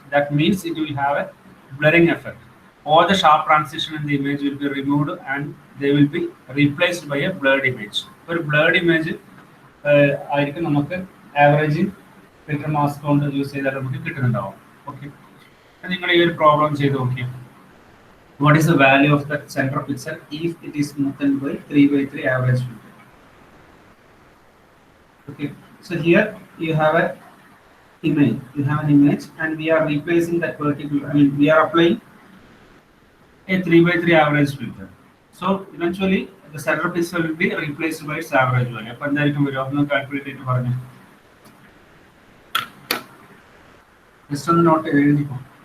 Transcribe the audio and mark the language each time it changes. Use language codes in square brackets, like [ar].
[en] That means it will have a blurring effect. All the sharp transition in the image will be removed and they will be replaced by a blurred image. For blurred image [ml] ആയിരിക്കും നമുക്ക് averaging filter mask കൊണ്ട് use ചെയ്താൽ നമുക്ക് കിട്ടുന്നുണ്ടാവും. Okay, നിങ്ങൾ ഈ ഒരു problem ചെയ്ത് നോക്കി. [en] What is the value of the center pixel if it is smoothed by 3/3 average filter? Okay, so here you have a image. You have an image, and we are replacing that particular. I mean, we are applying a 3/3 average filter. So eventually, the center pixel will be replaced by its average value. [ml] അപ്പോൾ എന്തായിരിക്കും വരിക, ഒന്ന് calculate ചെയ്തിട്ട് പറഞ്ഞു. Just ഒന്ന് not എഴുതിക്കോ.